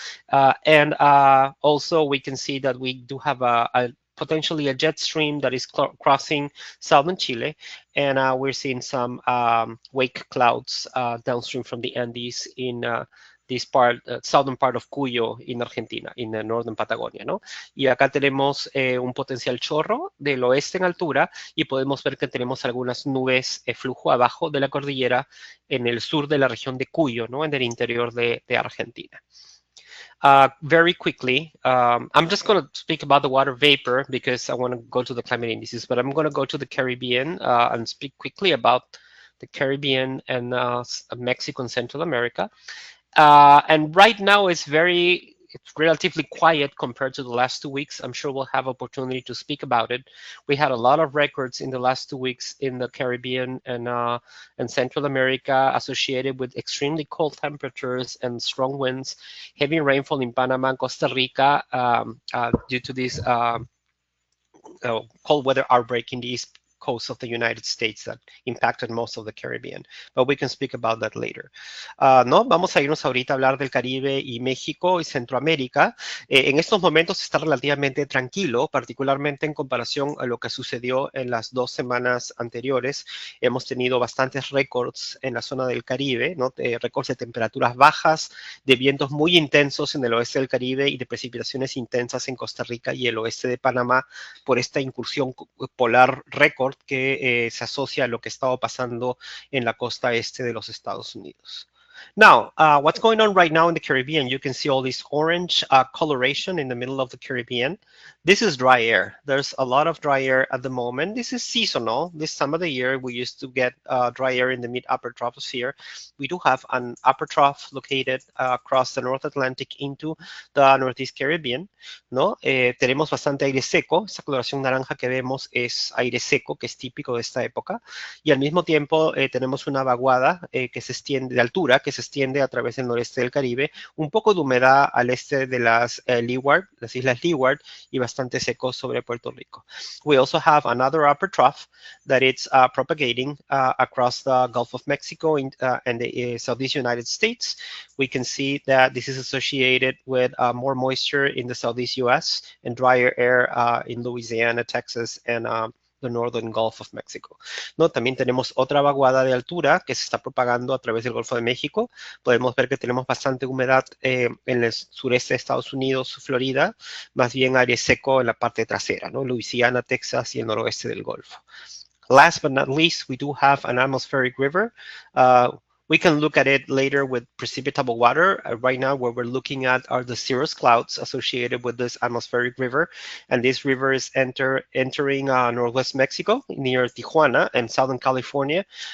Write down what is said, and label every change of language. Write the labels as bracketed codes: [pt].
[en] And also we can see that we do have potentially a jet stream that is crossing southern Chile, and we're seeing some wake clouds downstream from the Andes in this part, southern part of Cuyo in Argentina, in the northern Patagonia, ¿no? [es] Y acá tenemos un potencial chorro del oeste en altura y podemos ver que tenemos algunas nubes flujo abajo de la cordillera en el sur de la región de Cuyo, ¿no? En el interior de Argentina. [en] Very quickly, I'm just going to speak about the water vapor because I want to go to the climate indices, but I'm going to go to the Caribbean and speak quickly about the Caribbean and Mexico and Central America. And right now it's very it's relatively quiet compared to the last 2 weeks. I'm sure we'll have opportunity to speak about it. We had a lot of records in the last 2 weeks in the Caribbean and Central America associated with extremely cold temperatures and strong winds, heavy rainfall in Panama and Costa Rica due to this cold weather outbreak in the east coast of the United States that impacted most of the Caribbean. But we can speak about that later. [es] No, vamos a irnos ahorita a hablar del Caribe y México y Centroamérica. En estos momentos está relativamente tranquilo, particularmente en comparación a lo que sucedió en las 2 semanas anteriores. Hemos tenido bastantes récords en la zona del Caribe, ¿no? Récords de temperaturas bajas, de vientos muy intensos en el oeste del Caribe y de precipitaciones intensas en Costa Rica y el oeste de Panamá por esta incursión polar récord que se asocia a lo que estaba pasando en la costa este de los Estados Unidos. [en] Now, what's going on right now in the Caribbean? You can see all this orange coloration in the middle of the Caribbean. This is dry air. There's a lot of dry air at the moment. This is seasonal. This time of the year, we used to get dry air in the mid-upper troposphere. We do have an upper trough located across the North Atlantic into the Northeast Caribbean, ¿no? [es] Tenemos bastante aire seco. Esta coloración naranja que vemos es aire seco, que es típico de esta época. Y al mismo tiempo tenemos una vaguada que se extiende de altura, que se extiende a través del noreste del Caribe, un poco de humedad al este de las Leeward, las islas Leeward, y bastante seco sobre Puerto Rico. [en] We also have another upper trough that it's propagating across the Gulf of Mexico and the Southeast United States. We can see that this is associated with more moisture in the Southeast US and drier air in Louisiana, Texas, and the Northern Gulf of Mexico. [es] ¿No? También tenemos otra vaguada de altura que se está propagando a través del Golfo de México. Podemos ver que tenemos bastante humedad en el sureste de Estados Unidos, Florida, más bien aire seco en la parte trasera, ¿no? Louisiana, Texas y el noroeste del Golfo. [en] Last but not least, we do have an atmospheric river. We can look at it later with precipitable water. Right now, what we're looking at are the cirrus clouds associated with this atmospheric river. And this river is entering northwest Mexico near Tijuana and Southern California.